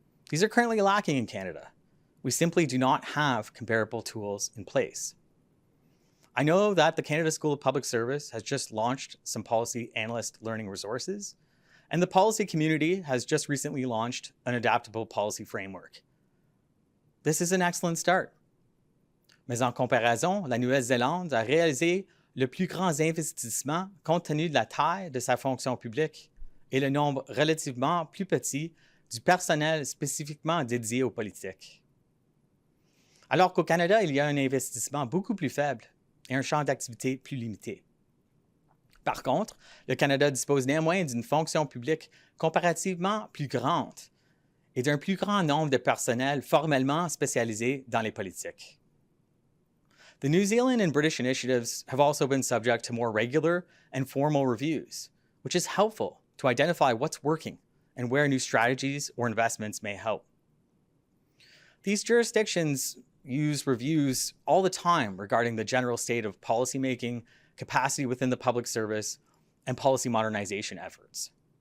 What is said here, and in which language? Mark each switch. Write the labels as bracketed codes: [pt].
[en] These are currently lacking in Canada. We simply do not have comparable tools in place. I know that the Canada School of Public Service has just launched some policy analyst learning resources, and the policy community has just recently launched an adaptable policy framework. This is an excellent start. [fr] Mais en comparaison, la Nouvelle-Zélande a réalisé le plus grand investissement compte tenu de la taille de sa fonction publique et le nombre relativement plus petit du personnel spécifiquement dédié aux politiques. Alors qu'au Canada, il y a un investissement beaucoup plus faible et un champ d'activité plus limité. Par contre, le Canada dispose néanmoins d'une fonction publique comparativement plus grande et d'un plus grand nombre de personnel formellement spécialisé dans les politiques. [en] The New Zealand and British initiatives have also been subject to more regular and formal reviews, which is helpful to identify what's working and where new strategies or investments may help. These jurisdictions use reviews all the time regarding the general state of policymaking, capacity within the public service, and policy modernization efforts.